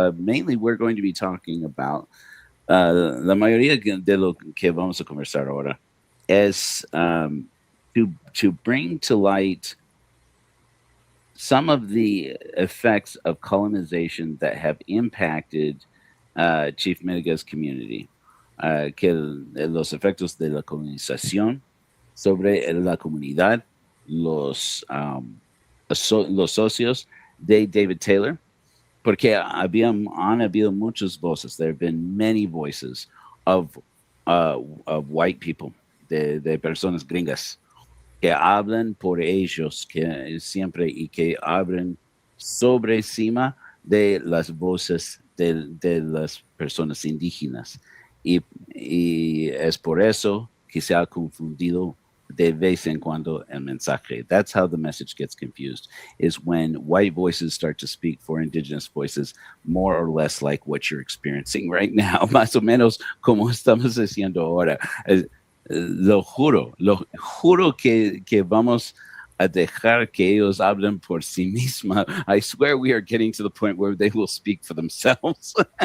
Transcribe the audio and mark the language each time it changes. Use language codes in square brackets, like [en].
[en] Mainly, we're going to be talking about [es] la mayoría de lo que vamos a conversar ahora es [en] to bring to light some of the effects of colonization that have impacted Chief Midegah's community. [es] Que los efectos de la colonización sobre la comunidad, los socios de David Taylor, porque han habido muchas voces. [en] There have been many voices of white people, [es] de personas gringas, que hablan por ellos, que siempre y que hablan sobre encima de las voces de las personas indígenas. Y es por eso que se ha confundido de vez en cuando el mensaje. [en] That's how the message gets confused, is when white voices start to speak for indigenous voices, more or less like what you're experiencing right now, [es] más o menos como estamos haciendo ahora. Lo juro que vamos a dejar que ellos hablen por sí misma. [en] I swear we are getting to the point where they will speak for themselves.